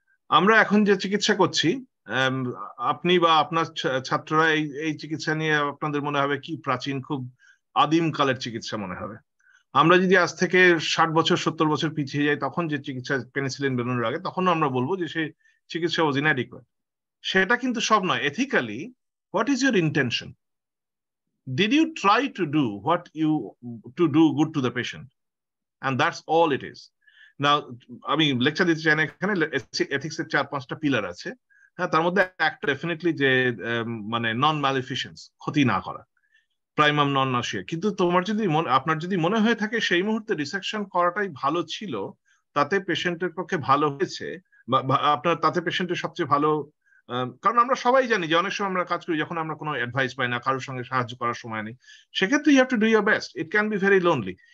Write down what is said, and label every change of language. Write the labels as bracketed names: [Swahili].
[Bangla] আমরা এখন যে চিকিৎসা করছি, আপনি বা আপনার ছাত্ররা এই চিকিৎসা নিয়ে আপনাদের মনে হবে কি প্রাচীন, খুব আদিম কালের চিকিৎসা মনে হবে। আমরা যদি আজ থেকে 60 বছর 70 বছর পিছিয়ে যাই, তখন যে চিকিৎসা পেনিসিলিন বেরোনোর আগে, তখন আমরা বলবো যে সেই চিকিৎসা [English] Was inadequate. [Bangla] সেটা কিন্তু সব নয়। Ethically, [English] What is your intention? Did you try to do to do good to the patient? And that's all it is. [Bangla] Now, আমি লেকচার দিতে চাই না এখানে, এথিক্স এর 4-5টা পিলার আছে। হ্যাঁ, তার মধ্যে একটা ডেফিনেটলি যে মানে নন ম্যালিফিসেন্স, ক্ষতি না করা, প্রাইমাম নন নাসিয়া। কিন্তু আপনার যদি মনে হয়ে থাকে সেই মুহূর্তে রিসেকশন করাটাই ভালো ছিল, তাতে পেশেন্টের পক্ষে ভালো হয়েছে, বা আপনার তাতে পেশেন্টের সবচেয়ে ভালো, কারণ আমরা সবাই জানি যে অনেক সময় আমরা কাজ করি যখন আমরা কোনো অ্যাডভাইস পাই না, কারোর সঙ্গে সাহায্য করার সময় নেই, সেক্ষেত্রে [English] You have to do your best. It can be very lonely.